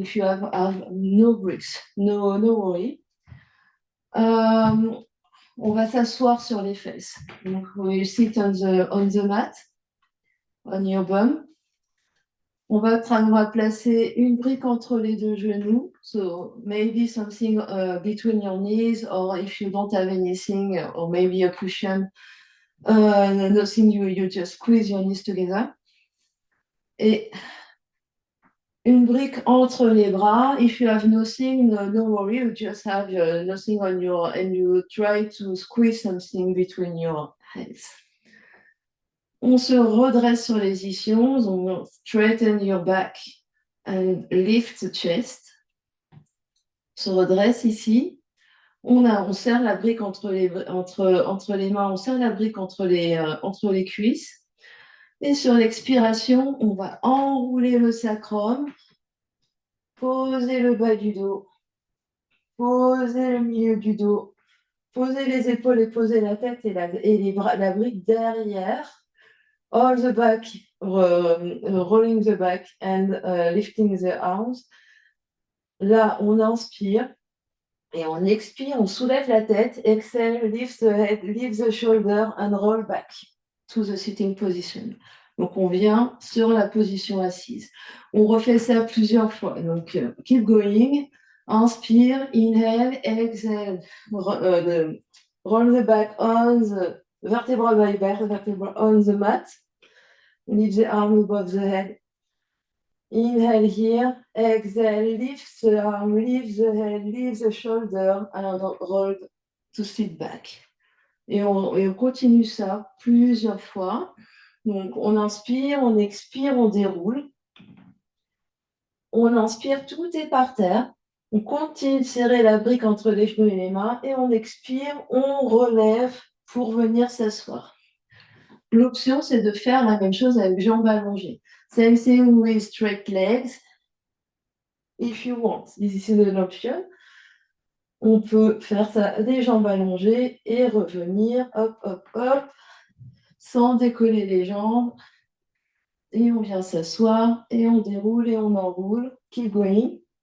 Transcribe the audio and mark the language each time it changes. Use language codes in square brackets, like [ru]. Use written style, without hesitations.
[en] If you have no bricks, no worry. [fr] On va s'asseoir sur les fesses. [en] Donc, we sit on the mat, on your bum. [fr] On va placer une brique entre les 2 genoux. [en] So maybe something between your knees, or if you don't have anything, or maybe a cushion, nothing, you just squeeze your knees together. [fr] Et une brique entre les bras. [en] If you have nothing, no worry, you just have nothing on your, and you try to squeeze something between your hands. [fr] On se redresse sur les ischions, on [en] straighten your back and lift the chest. [fr] On se redresse ici. On serre la brique entre les mains, on serre la brique entre les cuisses. Et sur l'expiration, on va enrouler le sacrum, poser le bas du dos, poser le milieu du dos, poser les épaules et poser la tête et les bras, la brique derrière. [en] All the back, rolling the back and lifting the arms. [fr] Là, on inspire et on expire, on soulève la tête. [en] Exhale, lift the head, lift the shoulder and roll back to the sitting position. [fr] Donc, on vient sur la position assise. On refait ça plusieurs fois. [en] Donc, keep going. Inspire, inhale, exhale. Roll the back on the vertebra by vertebra on the mat. Lift the arm above the head. Inhale here, exhale, lift the arm, lift the head, lift the shoulder, and roll to sit back. [fr] Et on continue ça plusieurs fois. Donc, on inspire, on expire, on déroule. On inspire, tout est par terre. On continue de serrer la brique entre les genoux et les mains. Et on expire, on relève pour venir s'asseoir. L'option, c'est de faire la même chose avec jambes allongées. [en] Same thing with straight legs. If you want, this is an option. [fr] On peut faire ça des jambes allongées et revenir, hop, hop, hop, sans décoller les jambes. Et on vient s'asseoir et on déroule et on enroule. [en] Keep going.